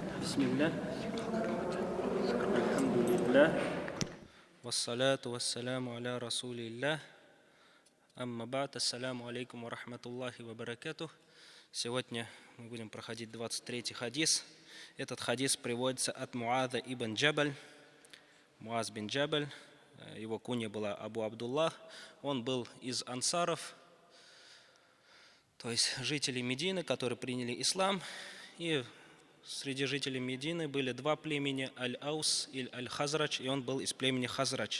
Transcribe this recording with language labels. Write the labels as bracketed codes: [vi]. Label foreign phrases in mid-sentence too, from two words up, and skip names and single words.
[ar] بسم الله. الحمد لله. والصلاة والسلام على رسول الله. أما بعد. السلام عليكم ورحمة الله وبركاته. [ru] Сегодня мы будем проходить 23-й хадис. Этот хадис приводится от Муаза ибн Джабаль. Муаз бин Джабаль. Его кунья была Абу Абдуллах. Он был из ансаров, то есть жителей Медины, которые приняли ислам. И среди жителей Медины были два племени, Аль-Аус и Аль-Хазрач, и он был из племени Хазрач.